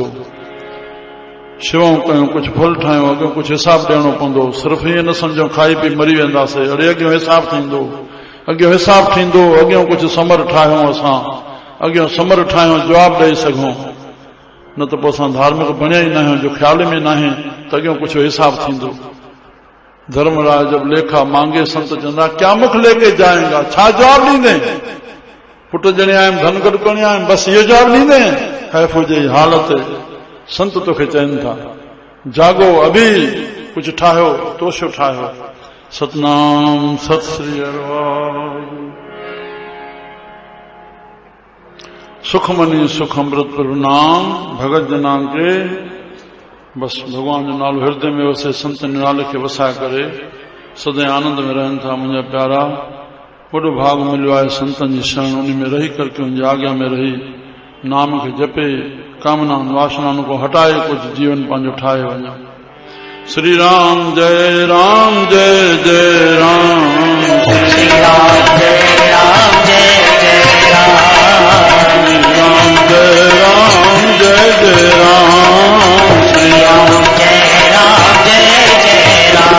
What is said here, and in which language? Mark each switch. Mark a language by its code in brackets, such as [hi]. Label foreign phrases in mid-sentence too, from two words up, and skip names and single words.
[sd] शेवाऊं कयूं, कुझु फल ठाहियूं, अॻियों कुझु हिसाब ॾियणो पवंदो। सिर्फ़ु ईअं न सम्झो खाई पी मरी वेंदासीं, अड़े अॻियों हिसाब थींदो, अॻियों हिसाब थींदो। अॻियों कुझु समर ठाहियूं असां, अॻियों समर ठाहियूं जवाब ॾेई सघूं, न त पोइ असां धार्मिक बणिया ई न आहियूं, जो ख़्याल में न आहे त अॻियों कुझु हिसाब थींदो। [hi] धर्मराज जब लेखा मांगे [sd] संत चवंदा [hi] क्या मुख लेके जाएगा, [sd] छा जवाब ॾींदे? पुट ॼणे आयुमि, धन गॾु खणी आयुमि, बसि इहो जवाब ॾींदे? हैफ़ हुजे हालत। संत तोखे चवनि था जागो, अभी कुझु ठाहियो, तोशो ठाहियो। सतनाम सत श्री हरिवार। सुखमनी सुख अमृत प्रभु नाम, भगत जना के बस भगवान जो नालो हृदय में वसे, संतन नाले खे वसाए करे सदैव आनंद में रहनि था। मुंहिंजा प्यारा, वॾो भाग मिलियो आहे संतन जी शरण, उन में रही करके उनजी आज्ञा में रही नाम खे जपे, कामना वासनाउनि को हटाए कुछ जीवन पंहिंजो ठाहे वञो। [hi] श्री राम जय राम जय जय राम, श्री राम जय राम जय जय राम, श्री राम जय राम जय जय राम, श्री राम जय राम जय जय राम,